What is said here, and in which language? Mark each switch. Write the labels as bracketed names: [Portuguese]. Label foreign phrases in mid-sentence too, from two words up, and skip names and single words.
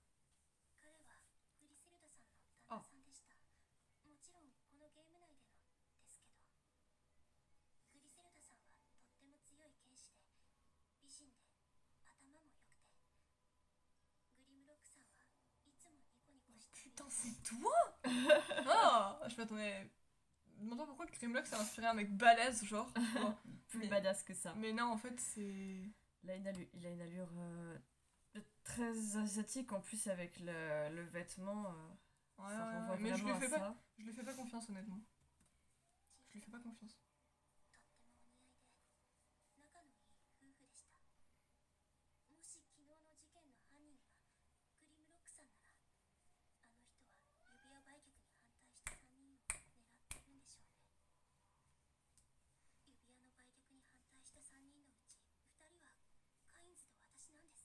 [Japanese] 彼はグリセルダさんの旦那さんでした。もちろんこのゲーム内でのですけど、グリセルダさんはとっても強い剣士で美人で頭も良くて、グリムロックさんはいつもニコニコしている。 [French] Putain, c'est toi. Ah, je m'attendais. Je me demande pourquoi Grimlock s'est inspiré un mec balèze, genre. Bon. Plus Mais- badass que ça. Mais non, en fait, c'est. Là, il a une allure très asiatique en plus avec le vêtement. Ouais, Ça ouais, renvoie ouais, mais je vraiment lui à fais pas. ça. Je lui fais pas confiance, honnêtement. Je lui fais pas confiance. [Japanese] とってもお似合いで仲のいい夫婦でした。もし昨日の事件の犯人がグリムロックさんなら、あの人は指輪売却に反対した3人を狙ってるんでしょうね。指輪の売却に反対した3人のうち2人はカインズと私なんです。